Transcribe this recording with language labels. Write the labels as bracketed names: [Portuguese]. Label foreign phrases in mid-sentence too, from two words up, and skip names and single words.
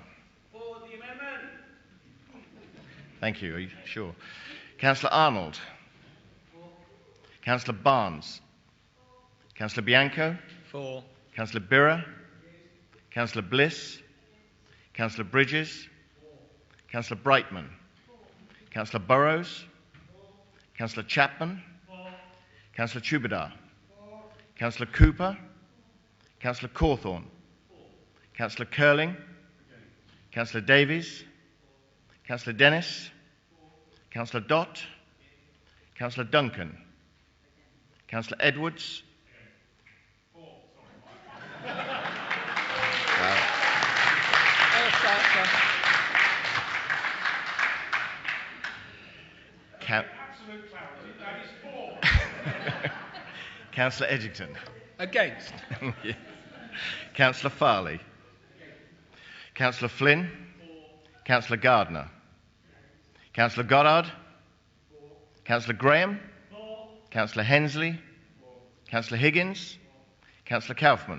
[English] For the amendment. Thank you. Are you sure? Councillor Arnold. Councillor Barnes. Councillor Bianco. For. Councillor Birra. Councillor Bliss. Councillor Bridges. Councillor Brightman. Councillor Burrows. Councillor Chapman. Councillor Chubadar. Councillor Cooper. Councillor Cawthorne. Councillor Curling. Councillor Davies. Councillor Dennis. Councillor Dott. Councillor Duncan. Councillor Edwards. Councillor Edgington. Against. Yeah. Councillor Farley. Councillor Flynn. Councillor Gardner. Councillor Goddard. Councillor Graham. Councillor Hensley. Councillor Higgins. Councillor Kaufman.